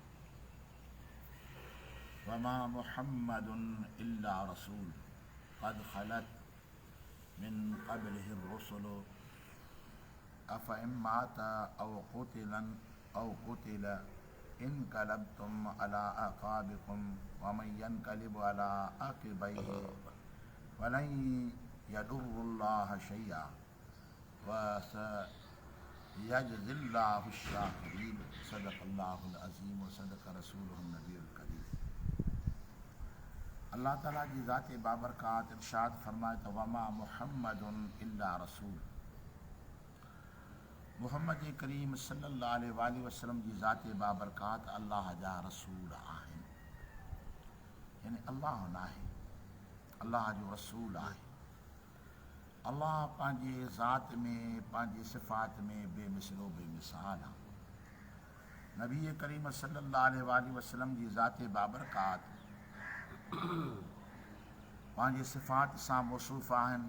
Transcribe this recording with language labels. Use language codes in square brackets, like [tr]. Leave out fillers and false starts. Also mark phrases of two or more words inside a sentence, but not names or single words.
[ar] وما محمد إلا رسول قد خلت من قبله الرسل أفإن مات أو قتل انقلبتم على أعقابكم ومن ينقلب على عقبيه فلن يضر الله شيئا وسيجزي الله الشاكرين. صدق الله العظيم وصدق رسوله النبي الكريم. [sd] अल्लाह ताला जी ज़ात बाबरकात इरशाद फरमाए तो [ar] وما محمد إلا رسول. [sd] मुहम्मद करीम [ar] صلى الله عليه وسلم [sd] जी ज़ात बाबरकात अल्लाह जा रसूल आहिनि। यानी अल्लाह न आहे, अल्लाह जो रसूल आहे। अल्लाह पंहिंजे ज़ात में पंहिंजे सिफ़ात में बेमिसलो बेमिसाल आहे। नबी करीम [ar] صلى الله عليه وسلم [sd] जी ज़ात बाबरकात पंहिंजे सिफ़ात सां मौसूफ़ आहिनि।